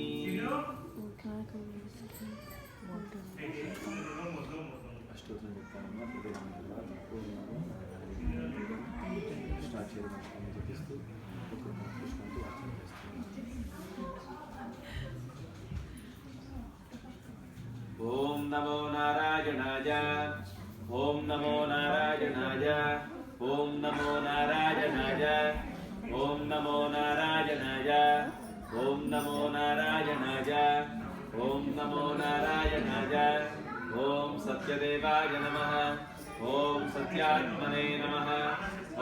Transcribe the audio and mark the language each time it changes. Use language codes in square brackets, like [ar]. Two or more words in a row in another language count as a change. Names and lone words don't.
[te] అష్టోత్తరం చెప్తానమ్మా. స్టార్ట్ చేయడం చెప్పిస్తూ పుష్పంతో అర్చన చేస్తున్నాం. [sa] ఓం నమో నారాయణాయ. ఓం నమో నారాయణాయ. ఓం నమో నారాయణాయ. ఓం నమో నారాయణాయ. ఓం నమో నారాయణాయ. ఓం నమో నారాయణాయ. ఓం సత్యదేవాయ నమః. ఓం సత్యాత్మనే నమః.